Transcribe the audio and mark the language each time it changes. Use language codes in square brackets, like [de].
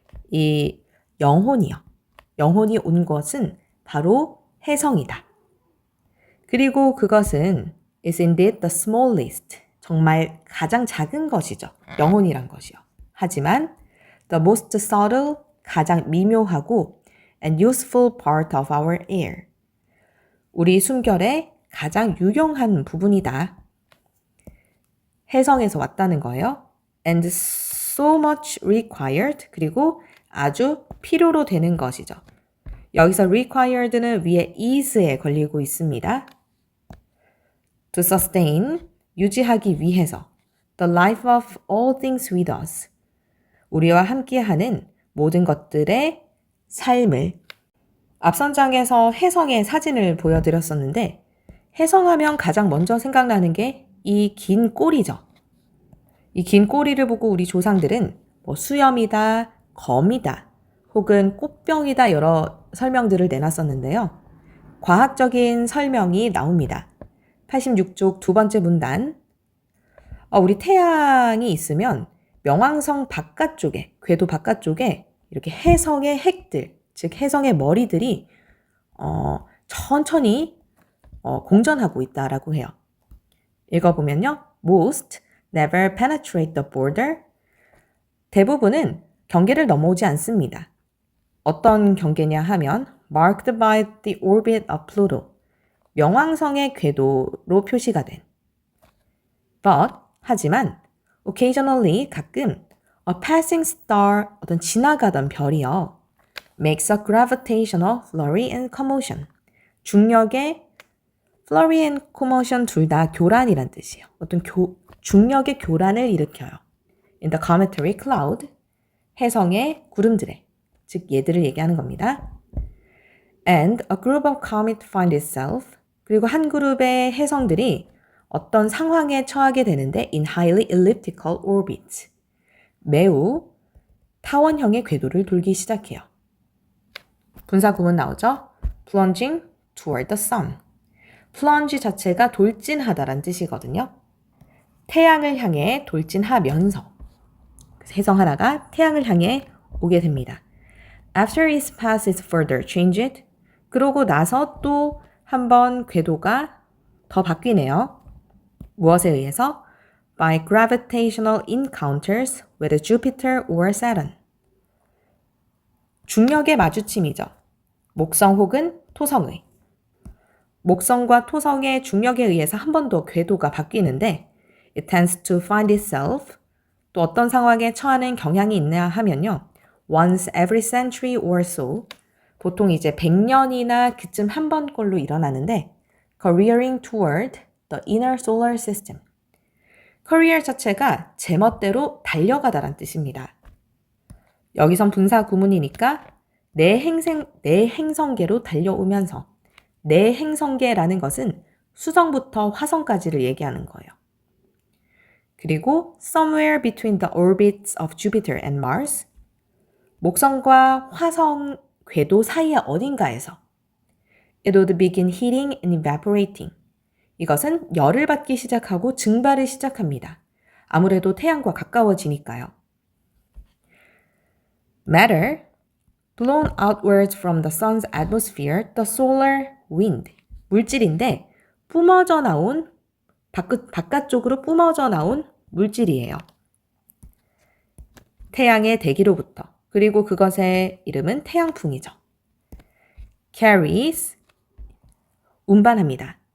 [ko] 이 영혼이요. 영혼이 온 것은 바로 해성이다. 그리고 그것은 [en] is indeed the smallest. [ko] 정말 가장 작은 것이죠. 영혼이란 것이요. 하지만 [en] the most subtle, [ko] 가장 미묘하고 [en] and useful part of our air. [ko] 우리 숨결의 가장 유용한 부분이다. 해성에서 왔다는 거예요. [en] And so much required. [ko] 그리고 아주 필요로 되는 것이죠. 여기서 required는 위에 is에 걸리고 있습니다. [en] To sustain, [ko] 유지하기 위해서. [en] The life of all things with us. [ko] 우리와 함께하는 모든 것들의 삶을. 앞선 장에서 혜성의 사진을 보여드렸었는데 혜성하면 가장 먼저 생각나는 게 이 긴 꼬리죠. 이 긴 꼬리를 보고 우리 조상들은 뭐 수염이다, 검이다, 혹은 꽃병이다 여러 설명들을 내놨었는데요. 과학적인 설명이 나옵니다. 86쪽 두 번째 문단. 우리 태양이 있으면 명왕성 바깥쪽에, 궤도 바깥쪽에 이렇게 혜성의 핵들, 즉 혜성의 머리들이 천천히 공전하고 있다라고 해요. 읽어보면요. [en] Most never penetrate the border. [ko] 대부분은 경계를 넘어오지 않습니다. 어떤 경계냐 하면 [en] marked by the orbit of Pluto. [ko] 명왕성의 궤도로 표시가 된. [en] But, [ko] 하지만 [en] occasionally, [ko] 가끔 [en] a passing star, [ko] 어떤 지나가던 별이요. [en] makes a gravitational flurry and commotion. [ko] 중력의 [en] flurry and commotion [ko] 둘 다 교란이란 뜻이에요. 어떤 중력의 교란을 일으켜요. [en] In the cometary cloud, [ko] 혜성의 구름들에, 즉 얘들을 얘기하는 겁니다. [en] And a group of comet find itself, [ko] 그리고 한 그룹의 혜성들이 어떤 상황에 처하게 되는데 [en] in highly elliptical orbits, [ko] 매우 타원형의 궤도를 돌기 시작해요. 분사 구문 나오죠? [en] plunging toward the sun. [ko] plunge 자체가 돌진하다란 뜻이거든요. 태양을 향해 돌진하면서 혜성 하나가 태양을 향해 오게 됩니다. [en] After its path is further changed, [ko] 그러고 나서 또 한번 궤도가 더 바뀌네요. 무엇에 의해서? [en] By gravitational encounters with Jupiter or Saturn. [ko] 중력의 마주침이죠. 목성 혹은 토성의. 목성과 토성의 중력에 의해서 한 번 더 궤도가 바뀌는데 [en] it tends to find itself, [ko] 또 어떤 상황에 처하는 경향이 있냐 하면요. [en] once every century or so, [ko] 보통 이제 100년이나 그쯤 한 번꼴로 일어나는데 [en] careering toward the inner solar system. [ko] career 자체가 제멋대로 달려가다란 뜻입니다. 여기선 분사 구문이니까 내 행성계로 달려오면서, 내 행성계라는 것은 수성부터 화성까지를 얘기하는 거예요. 그리고 [en] somewhere between the orbits of Jupiter and Mars, [ko] 목성과 화성 궤도 사이의 어딘가에서 [en] it would begin heating and evaporating. [ko] 이것은 열을 받기 시작하고 증발을 시작합니다. 아무래도 태양과 가까워지니까요. [en] Matter, blown outwards from the sun's atmosphere, the solar wind. [ko] 물질인데 뿜어져 나온, 바깥쪽으로 뿜어져 나온 물질이에요. 태양의 대기로부터. 그리고 그것의 이름은 태양풍이죠. [en] carries, [ko] 운반합니다.